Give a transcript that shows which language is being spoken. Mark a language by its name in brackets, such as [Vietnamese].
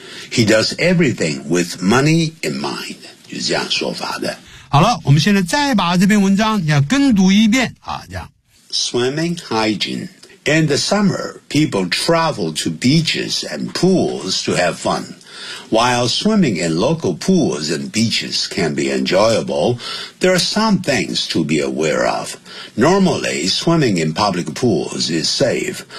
[English] He does everything with money in mind, [Chinese] 就是这样说法的。好了，我们现在再把这篇文章要跟读一遍啊，这样。 [English] Swimming hygiene. In the summer, people travel to beaches and pools to have fun. While swimming in local pools and beaches can be enjoyable, there are some things to be aware of. Normally, swimming in public pools is safe.